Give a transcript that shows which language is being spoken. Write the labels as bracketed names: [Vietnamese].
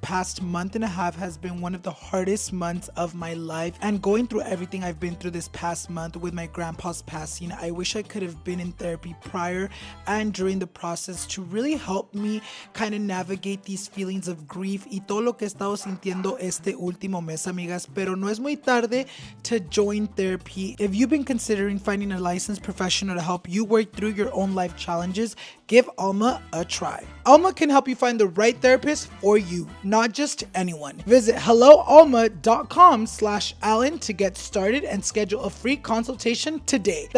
[English] past month and a half has been one of the hardest months of my life, and going through everything I've been through this past month with my grandpa's passing, I wish I could have been in therapy prior and during the process to really help me kind of navigate these feelings of grief [Spanish] y todo lo que he estado sintiendo este último mes, amigas. Pero no es muy tarde [English] to join therapy. If you've been considering finding a licensed professional to help you work through your own life challenges, give Alma a try. Alma can help you find the right therapist for you, not just anyone. Visit helloalma.com/Alan to get started and schedule a free consultation today.